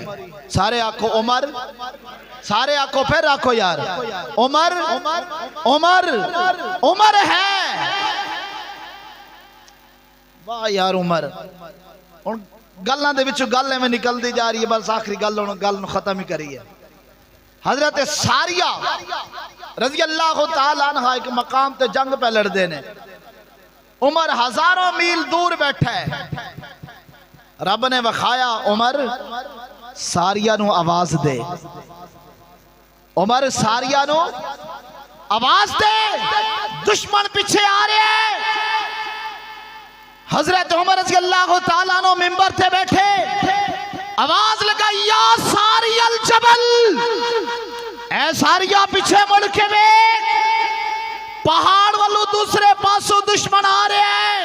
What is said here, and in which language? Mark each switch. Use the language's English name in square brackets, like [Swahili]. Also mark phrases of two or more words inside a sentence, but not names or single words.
[Punjabi] سارے آنکھو عمر، سارے آنکھو پھر آنکھو یار، عمر عمر عمر ہے۔ واہ یار عمر، گلوں دے وچوں گل میں نکل دی جا رہی ہے، بس آخری گل ختم ہی کری ہے۔ حضرت ساریہ رضی اللہ تعالیٰ عنہ ایک مقام تے جنگ پہ لڑ دینے، عمر ہزاروں میل دور بیٹھا ہے، رب نے وکھایا عمر ساریہ نو آواز دے، عمر ساریہ نو آواز دے، دشمن پیچھے آ رہے ہیں۔ حضرت عمر رضی اللہ تعالیٰ عنہ منبر تے بیٹھے، آواز لگا یا [Arabic] ساری الجبل، [Punjabi] اے ساریہ پیچھے مڑ کے بیٹھ، پہاڑ والو دوسرے پاسوں دشمن آ رہے ہیں۔